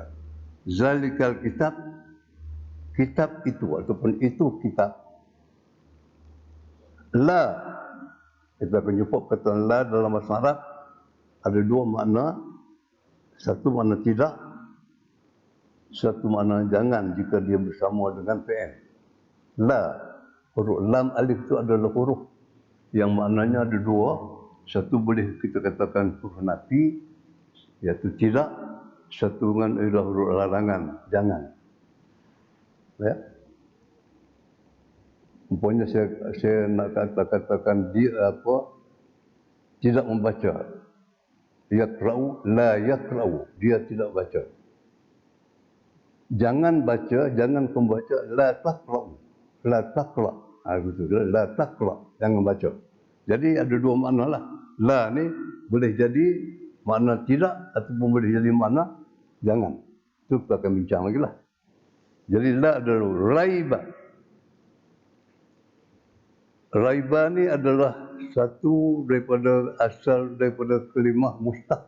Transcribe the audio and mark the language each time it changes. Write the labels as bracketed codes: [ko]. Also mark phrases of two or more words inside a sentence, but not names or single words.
[ar] ذلك الكتاب, [ms] kitab itu ataupun itu kitab. La, kita akan jumpa kata la dalam bahasa Arab ada dua makna. Satu makna tidak, satu makna jangan jika dia bersama dengan fi'il. La, huruf lam alif itu adalah huruf yang maknanya ada dua. Satu boleh kita katakan huruf nafi, iaitu tidak. Satu dengan adalah huruf larangan, jangan. Ya. Umpamanya saya nak katakan dia apa? Tidak membaca. [ar] يقرأ، لا يقرأ. [ms] Dia tidak baca. Jangan baca, jangan membaca. [ar] لا تقرأ. لا تقرأ'. Betul. لا تقرأ'. [ms] Jangan baca. Jadi ada dua makna lah. La ni boleh jadi makna tidak ataupun boleh jadi makna jangan. Itu kita akan bincang lagi lah. Jadi la adalah raiba. Raiba ni adalah satu daripada asal daripada kalimah mustaq.